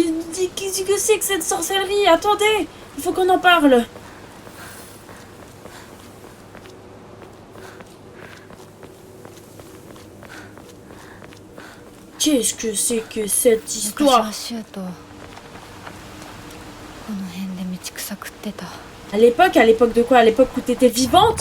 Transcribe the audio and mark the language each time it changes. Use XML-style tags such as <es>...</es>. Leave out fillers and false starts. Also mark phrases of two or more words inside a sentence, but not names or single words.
<fr>Qu'est-ce que c'est que cette sorcellerie? Attendez, il faut qu'on en parle. Qu'est-ce que c'est que cette</fr> <ja>昔</ja> <fr>histoire?</fr> <ja>はシュートこの辺で道草食ってた。</ja> <fr>À l'époque de quoi? À l'époque où t'étais vivante?</fr>